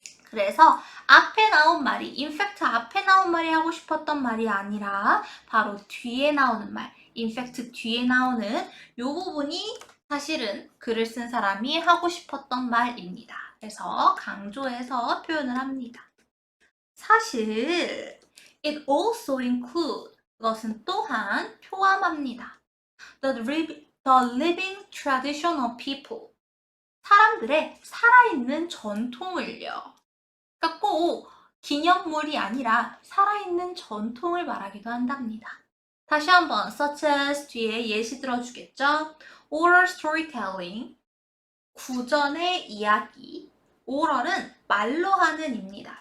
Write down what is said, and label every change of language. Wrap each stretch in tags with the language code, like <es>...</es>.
<ko>그래서 앞에 나온 말이 in fact 앞에 나온 말이 하고 싶었던 말이 아니라 바로 뒤에 나오는 말 in fact 뒤에 나오는 요 부분이 사실은 글을 쓴 사람이 하고 싶었던 말입니다. 그래서 강조해서 표현을 합니다. 사실</ko> <en>it also include</en> <ko>그것은 또한 포함합니다.</ko> <en>The living tradition of people</en> <ko>사람들의 살아있는 전통을요. 그러니까 꼭 기념물이 아니라 살아있는 전통을 말하기도 한답니다. 다시 한번 such as 뒤에 예시 들어주겠죠?</ko> <en>Oral storytelling</en> <ko>구전의 이야기 oral은 말로 하는 입니다.</ko>